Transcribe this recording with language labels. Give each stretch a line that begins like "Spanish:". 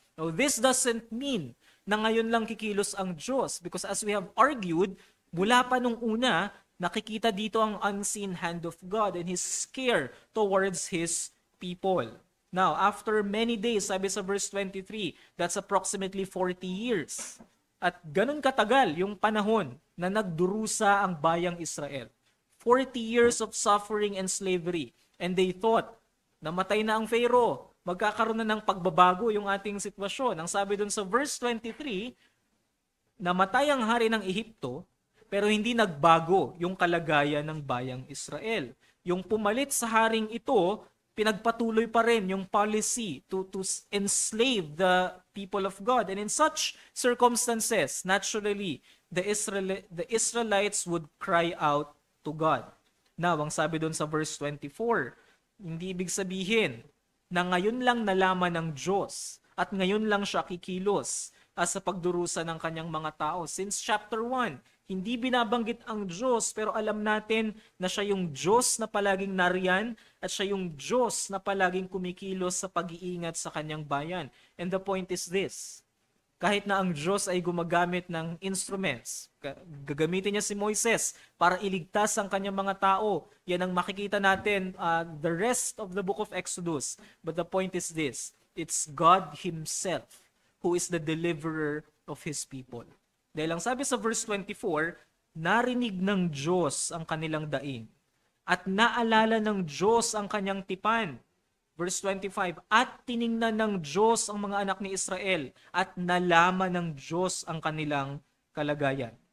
English: Now, this doesn't mean
Filipino: na ngayon lang kikilos ang Diyos,
English: because as we have argued,
Filipino: mula pa nung una, nakikita dito ang
English: unseen hand of God and His care towards His people. Now, after many days, sabi sa verse 23, that's approximately 40 years.
Filipino: At ganun katagal yung panahon na nagdurusa ang bayang Israel.
English: 40 years of suffering and slavery. And they thought,
Filipino: namatay na ang Pharaoh, magkakaroon na ng pagbabago yung ating sitwasyon. Ang sabi dun sa verse 23, namatay ang hari ng Ehipto, pero hindi nagbago yung kalagayan ng bayang Israel. Yung pumalit sa haring ito, pinagpatuloy pa rin yung
English: policy to enslave the people of God. And in such circumstances, naturally, the Israelites would cry out to God.
Filipino: Now, ang sabi doon sa verse 24, hindi ibig sabihin na ngayon lang nalaman ng Diyos at ngayon lang siya kikilos sa pagdurusa ng kanyang mga tao. Since chapter 1, hindi binabanggit ang Diyos, pero alam natin na siya yung Diyos na palaging nariyan at siya yung Diyos na palaging kumikilos sa pag-iingat sa kanyang bayan.
English: And the point is this,
Filipino: kahit na ang Diyos ay gumagamit ng instruments, gagamitin niya si Moises para iligtas ang kanyang mga tao. Yan ang makikita natin
English: the rest of the book of Exodus. But the point is this, it's God Himself who is the deliverer of His people.
Filipino: Dahil ang sabi sa verse 24, narinig ng Diyos ang kanilang daing at naalala ng Diyos ang kanyang tipan. Verse 25, at tiningnan ng Diyos ang mga anak ni Israel at nalaman ng Diyos ang kanilang kalagayan.